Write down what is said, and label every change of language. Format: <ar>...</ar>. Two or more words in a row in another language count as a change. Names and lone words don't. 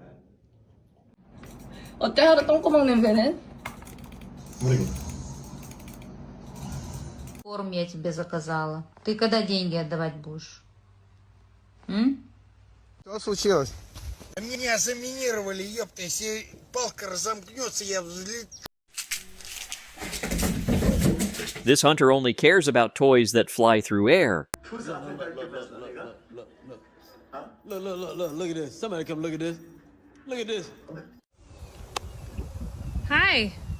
<ko>어때 하루 똥구멍 냄새는?</ko> <ru>Корм я тебе заказала. Ты когда деньги отдавать будешь? Что случилось? Меня заминировали, ёпта, если палка разомкнется, я взлет...</ru> <en>This hunter only cares about toys that fly through air. Look at this. Somebody come look at this. Look at this. Hi.</en>